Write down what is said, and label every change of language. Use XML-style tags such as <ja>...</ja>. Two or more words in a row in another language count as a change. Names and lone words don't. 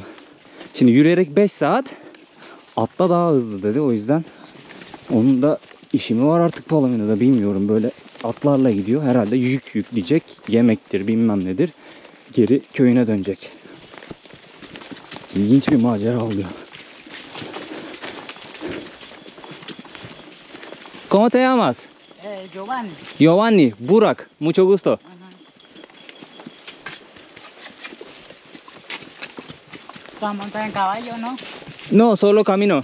<tr>Şimdi yürüyerek 5 saat, atla daha hızlı dedi. O yüzden onun da işi mi var artık Palomino'da bilmiyorum. Böyle atlarla gidiyor. Herhalde yük yükleyecek. Yemektir bilmem nedir. Geri köyüne dönecek. İlginç bir macera oluyor.</tr> <es>¿Cómo te llamas? Giovanni. Giovanni, Burak. Mucho gusto. Ajá. ¿Tú vas a montar en caballo, no? No, solo camino.</es>